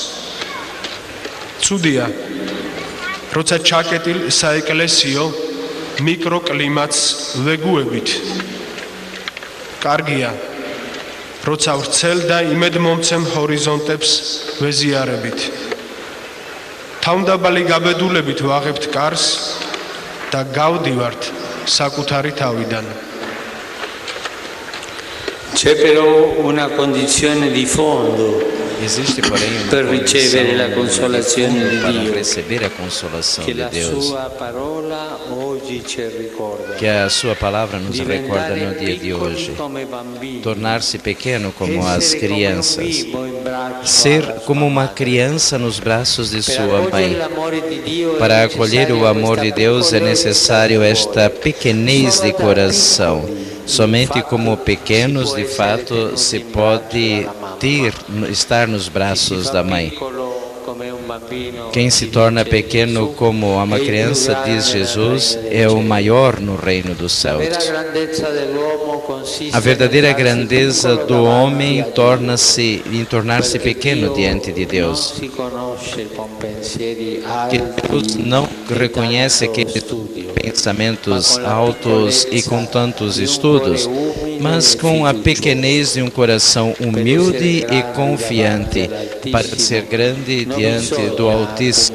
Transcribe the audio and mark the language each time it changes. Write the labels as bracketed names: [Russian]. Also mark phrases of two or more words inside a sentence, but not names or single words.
[Georgian] ცუდია, როცა ჩაკეტილ საეკლესიო მიკროკლიმატს ვეგუებით. კარგია, როცა ვრცელ და იმედმომცემ ჰორიზონტებს ვეზიარებით. თავდაბალი გაბედულებით ვაღებთ კარს და გავდივართ საკუთარი თავიდან. [Italian] C'è però una condizione di fondo [Portuguese] Existe, porém, uma [Italian] per ricevere la consolazione di [Portuguese] para [Italian] Dio, [Portuguese] receber a consolação [Italian] che [Portuguese] de [Italian] la [Portuguese] Deus, [Italian] sua parola oggi ci ricorda. [Portuguese] que a sua palavra nos recorda no [Italian] Diventare [Portuguese] dia de hoje. [Italian] piccoli come bambini, [Portuguese] Tornar-se pequeno como as [Italian] essere come un [Portuguese] crianças, [Italian] bimbo in braccio [Portuguese] ser [Italian] alla [Portuguese] como [Italian] sua [Portuguese] uma [Italian] madre. [Portuguese] criança nos braços de [Italian] Per [Portuguese] sua [Italian] accogliere [Portuguese] mãe. [Italian] l'amore di Dio [Portuguese] Para [Italian] è [Portuguese] acolher o [Italian] necessaria [Portuguese] amor de [Italian] questa [Portuguese] Deus é [Italian] piccolezza [Portuguese] necessário [Italian] di [Portuguese] esta [Italian] cuore. [Portuguese] pequenez [Italian] Solo [Portuguese] de da coração. [Italian] piccoli, [Portuguese] Somente [Italian] infatti, [Portuguese] como pequenos, [Italian] si [Portuguese] de [Italian] può essere [Portuguese] fato, [Italian] tenuti [Portuguese] se [Italian] in [Portuguese] pode [Italian] braccio dalla mamma. [Portuguese] ter, estar nos [Italian] Si [Portuguese] braços [Italian] fa [Portuguese] da mãe. [Italian] piccolo come un bambino, [Portuguese] Quem se torna pequeno como uma criança, diz Jesus, é o maior no reino dos céus. A verdadeira grandeza do homem torna-se em tornar-se pequeno diante de Deus. Que Deus não reconhece aqueles pensamentos altos e com tantos estudos, mas com a pequenez de um coração humilde e confiante para ser grande diante do Altíssimo.